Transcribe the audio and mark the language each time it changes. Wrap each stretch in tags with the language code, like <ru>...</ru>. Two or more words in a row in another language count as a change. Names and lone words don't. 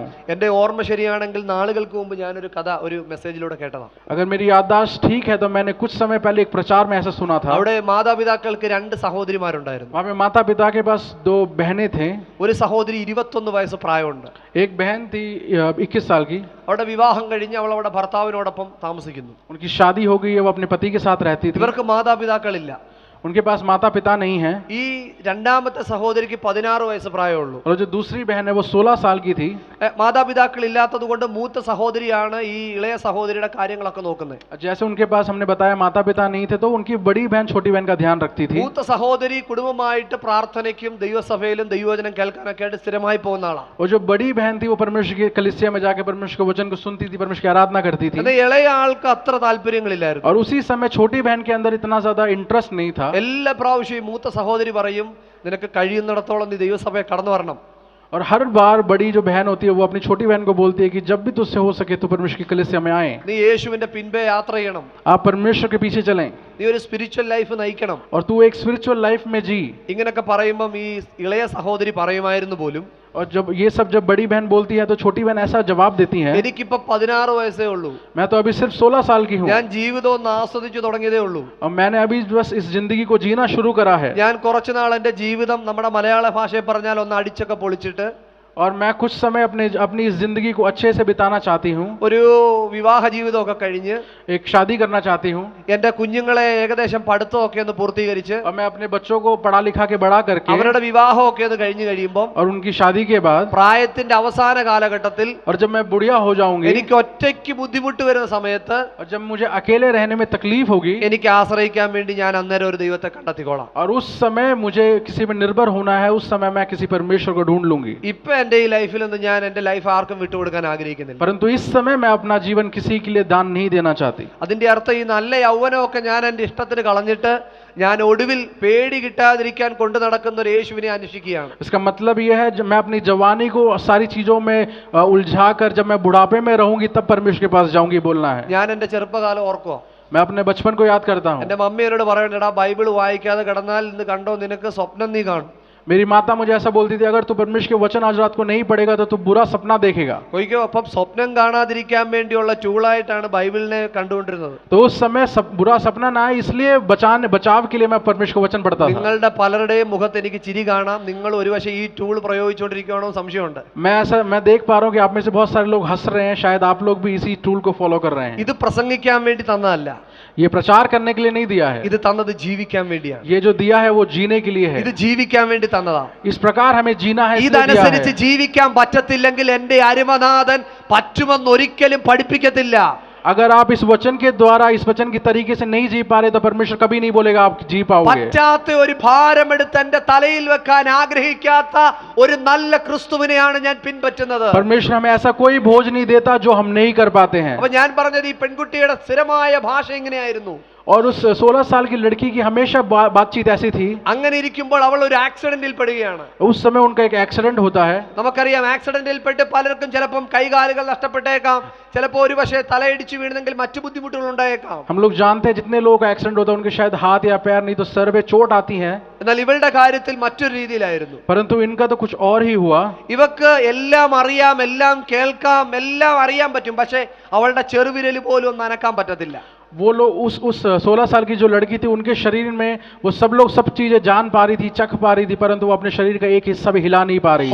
<ml>എന്റെ ഓർമ്മ ശരിയാണെങ്കിൽ നാളുകൾക്ക് മുമ്പ് ഞാനൊരു കഥ ഒരു മെസ്സേജിലൂടെ കേട്ടതാണ്.</ml> <hi>अगर मेरी याददाश्त ठीक है तो मैंने कुछ समय पहले एक प्रचार में ऐसा सुना था.</hi> <ml>അവിടെ മാതാപിതാക്കൾക്ക് 2 സഹോദരിമാരുണ്ടായിരുന്നു.</ml> <hi>वहाँ पे माता पिता के पास 2 बहनें थे.</hi> <ml>ഒരു സഹോദരി 21 വയസ്സ് പ്രായമുണ്ട്.</ml> <hi>एक बहन थी 21 साल की.</hi> <ml>അവളുടെ വിവാഹം കഴിഞ്ഞ് അവൾ അവിടെ ഭർത്താവിനോടൊപ്പം താമസിക്കുന്നു.</ml> <hi>उनकी शादी हो गई है, वो अपने पति के साथ रहती थी.</hi> <ml>ഇവർക്ക് മാതാപിതാക്കളില്ല.</ml> <hi>उनके पास माता पिता नहीं है।</hi> <ml>ഈ രണ്ടാമത്തെ സഹോദരിക്ക് 16 വയസ്സ് പ്രായമുള്ളൂ.</ml> <hi>और जो दूसरी बहन है वो 16 साल की थी।</hi> <ml>മാതാപിതാക്കൾ ഇല്ലാത്തത് കൊണ്ട് മൂത്ത സഹോദരിയാണ് ഈ ഇളയ സഹോദരിയുടെ കാര്യങ്ങളൊക്കെ നോക്കുന്നത്.</ml> <hi>जैसे उनके पास हमने बताया माता पिता नहीं थे तो उनकी बड़ी बहन छोटी बहन का ध्यान रखती थी।</hi> <ml>മൂത്ത സഹോദരി കുടുംബമായിട്ട് പ്രാർത്ഥനയ്ക്കും ദൈവസഭയിലും ദൈവവചനം കേൾക്കാനൊക്കെ ആയിട്ട് സ്ഥിരമായി പോകുന്ന ആളാണ്.</ml> <hi>और जो बड़ी बहन थी वो परमेश्वर की कलीसिया में जाके परमेश्वर के वचन को सुनती थी, परमेश्वर की आराधना करती थी।</hi> <ml>എന്നാൽ ഇളയ ആൾക്ക് അത്ര താല്പര്യങ്ങളില്ലായിരുന്നു.</ml> <hi>और उसी समय छोटी बहन के अंदर इतना ज्यादा इंटरेस्ट नहीं था।</hi> <ml>എല്ലാ പ്രാവശ്യവും മൂത്ത സഹോദരി പറയും, നിനക്ക് കഴിയുന്നിടത്തോളം നീ ദൈവസഭയെ കടന്നു വരണം.</ml> <hi>और हर बार बड़ी जो बहन होती है वो अपनी छोटी बहन को बोलती है कि जब भी तुझसे हो सके तो परमेश्वर की कलीसिया में आए,</hi> <ml>നീ യേശുവിന്റെ പിൻപേ യാത്ര ചെയ്യണം,</ml> <hi>आप परमेश्वर के पीछे चलें</hi> <ml>നീ ഒരു</ml> <en>spiritual life</en> <ml>നയിക്കണം.</ml> <hi>और तू एक</hi> <en>spiritual life</en> <hi>में जी।</hi> <ml>ഇങ്ങനൊക്കെ പറയുമ്പം ഈ ഇളയ സഹോദരി പറയുമായിരുന്നു പോലും,</ml> <hi>और जब बड़ी बहन बोलती है तो छोटी बहन ऐसा जवाब देती है,</hi> <ml>എനിക്കിപ്പോ 16 വയസ്സേ ഉള്ളൂ,</ml> <hi>मैं तो अभी सिर्फ 16 साल की हूँ</hi> <ml>ഞാൻ ജീവിതം ഒന്ന് ആസ്വദിച്ചു തുടങ്ങിയതേ ഉള്ളൂ,</ml> <hi>और मैंने अभी बस इस जिंदगी को जीना शुरू करा है।</hi> <ml>ഞാൻ കുറച്ചുനാൾ എന്റെ ജീവിതം നമ്മുടെ മലയാള ഭാഷയിൽ പറഞ്ഞാൽ ഒന്ന് അടിച്ചൊക്കെ പൊളിച്ചിട്ട്</ml> <hi>और मैं कुछ समय अपनी इस जिंदगी को अच्छे से बिताना चाहती हूँ,</hi> <ml>ഒരു വിവാഹ ജീവിതമൊക്കെ കഴിഞ്ഞ്</ml> <hi>एक शादी करना चाहती हूँ,</hi> <ml>എന്റെ കുഞ്ഞുങ്ങളെ ഏകദേശം പഠിത്തമൊക്കെ ഒന്ന് പൂർത്തീകരിച്ച്</ml> <hi>और मैं अपने बच्चों को पढ़ा लिखा के बड़ा करके</hi> <ml>അവരുടെ വിവാഹമൊക്കെ ഒന്ന് കഴിഞ്ഞു കഴിയുമ്പോൾ</ml> <hi>और उनकी शादी के बाद</hi> <ml>പ്രായത്തിന്റെ അവസാന കാലഘട്ടത്തിൽ</ml> <hi>और जब मैं बुढ़िया हो जाऊंगी</hi> <ml>എനിക്ക് ഒറ്റയ്ക്ക് ബുദ്ധിമുട്ട് വരുന്ന സമയത്ത്</ml> <hi>और जब मुझे अकेले रहने में तकलीफ होगी</hi> <ml>എനിക്ക് ആശ്രയിക്കാൻ വേണ്ടി ഞാൻ അന്നേരം ഒരു ദൈവത്തെ കണ്ടെത്തിക്കോളാം.</ml> <hi>और उस समय मुझे किसी पर निर्भर होना है, उस समय मैं किसी परमेश्वर को ढूंढ लूंगी।</hi> <ml>ഇപ്പൊ എന്റെ ഈ ലൈഫിൽ നിന്ന് ഞാൻ എന്റെ ലൈഫ് ആർക്കും വിട്ടുകൊടുക്കാൻ ആഗ്രഹിക്കുന്നില്ല.</ml> <hi>परंतु इस समय मैं अपना जीवन किसी के लिए दान नहीं देना चाहती।</hi> <ml>അതിന്റെ അർത്ഥം ഈ നല്ല യൗവനമൊക്കെ ഞാൻ എന്റെ ഇഷ്ടത്തിന് കളഞ്ഞിട്ട് ഞാൻ ഒടുവിൽ പേടി കിട്ടാതിരിക്കാൻ കൊണ്ടു നടക്കുന്ന ഒരു യേശുവിനെ അന്വേഷിക്കുകയാണ്.</ml> <hi>इसका मतलब यह है जब मैं अपनी जवानी को सारी चीजों में उलझा कर जब मैं बुढ़ापे में रहूंगी तब परमेश्वर के पास जाऊंगी बोलना है।</hi> <ml>ഞാൻ എന്റെ ചെറുപ്പകാലം ഓർക്കുക.</ml> <hi>मैं अपने बचपन को याद करता हूँ।</hi> <ml>എന്റെ മമ്മി എന്നോട് പറയണ്ടടാ, ബൈബിൾ വായിക്കാതെ കിടന്നാൽ ഇന്ന് കണ്ടോ നിനക്ക് സ്വപ്നം നീ കാണും.</ml> <hi>मेरी माता मुझे ऐसा बोलती थी, अगर तू परमेश्वर के वचन आज रात को नहीं पढ़ेगा तो तू बुरा सपना देखेगा।</hi> <ml>ഒരിക്കലും അപ്പം സ്വപ്നം കാണാതിരിക്കാൻ വേണ്ടിയുള്ള ടൂളായിട്ടാണ് ബൈബിളിനെ കണ്ടുകൊണ്ടിരുന്നത്.</ml> <hi>तो उस समय बुरा सपना ना आए इसलिए बचाव के लिए मैं परमेश्वर का वचन पढ़ता था।</hi> <ml>നിങ്ങളുടെ പലരുടെയും മുഖത്ത് എനിക്ക് ചിരി കാണാം. നിങ്ങൾ ഒരുപക്ഷെ ഈ ടൂൾ പ്രയോഗിച്ചുകൊണ്ടിരിക്കുകയാണോ സംശയമുണ്ട്.</ml> <hi>मैं देख पा रहा हूँ कि आप में से बहुत सारे लोग हंस रहे हैं, शायद आप लोग भी इसी टूल को फॉलो कर रहे हैं।</hi> <ml>ഇത് പ്രസംഗിക്കാൻ വേണ്ടി തന്നതല്ല,</ml> <hi>ये प्रचार करने के लिए नहीं दिया है,</hi> <ml>ഇത് തന്നത് ജീവിക്കാൻ വേണ്ടിയാണ്.</ml> <hi>ये जो दिया है वो जीने के लिए है।</hi> <ml>ഇത് ജീവിക്കാൻ വേണ്ടി തന്നതാ.</ml> <hi>इस प्रकार हमें जीना है, इसलिए दिया</hi> <ml>ഇതനുസരിച്ച്</ml> <hi>है।</hi> <ml>ജീവിക്കാൻ പറ്റത്തില്ലെങ്കിൽ എന്റെ അരുമനാഥൻ പറ്റുമെന്ന് ഒരിക്കലും പഠിപ്പിക്കത്തില്ല.</ml> <hi>अगर आप इस वचन के द्वारा इस वचन की तरीके से नहीं जी पा रहे तो परमेश्वर कभी नहीं बोलेगा आप जी पाओगे।</hi> <ml>പറ്റാത്ത ഒരു ഭാരമെടുത്ത് എന്റെ തലയിൽ വെക്കാൻ ആഗ്രഹിക്കാത്ത ഒരു നല്ല ക്രിസ്തുവിനെയാണ് ഞാൻ പിൻപറ്റുന്നത്.</ml> <hi>परमेश्वर हमें ऐसा कोई बोझ नहीं देता जो हम नहीं कर पाते हैं।</hi> <ml>അപ്പൊ ഞാൻ പറഞ്ഞത് ഈ പെൺകുട്ടിയുടെ സ്ഥിരമായ ഭാഷ ഇങ്ങനെയായിരുന്നു.</ml> <hi>और उस 16 साल की लड़की की हमेशा बातचीत ऐसी थी।</hi> <ml>അങ്ങനെ ഇരിക്കുമ്പോൾ അവൾ ഒരു ആക്സിഡന്റിൽ പെടുകയാണ്.</ml> <hi>उस समय उनका एक एक्सीडेंट होता है।</hi> <ml>നമുക്കറിയാം ആക്സിഡന്റിൽ പെട്ട് പലർക്കും ചിലപ്പം കൈകാലുകൾ നഷ്ടപ്പെട്ടേക്കാം, ചിലപ്പോൾ ഒരു പക്ഷേ തലയിടിച്ച് വീണെങ്കിൽ മറ്റു ബുദ്ധിമുട്ടുകൾ ഉണ്ടായേക്കാം.</ml> <hi>हम लोग जानते हैं जितने लोग का एक्सीडेंट होता है उनके शायद हाथ या पैर नहीं तो सर पे चोट आती है।</hi> <ml>എന്നാൽ ഇവളുടെ കാര്യത്തിൽ മറ്റൊരു രീതിയിലായിരുന്നു.</ml> <hi>परंतु इनका तो कुछ और ही हुआ।</hi> <ml>ഇവക്ക് എല്ലാം അറിയാം, എല്ലാം കേൾക്കാം, എല്ലാം അറിയാൻ പറ്റും, പക്ഷേ അവളുടെ ചെറുവിരൽ പോലും ഒന്ന് അനക്കാൻ പറ്റത്തില്ല.</ml> <hi>वो लोग उस 16 साल की जो लड़की थी उनके शरीर में वो सब लोग सब चीजें जान पा रही थी, चख पा रही थी, परंतु वो अपने शरीर का एक हिस्सा भी हिला नहीं पा रही थी।</hi>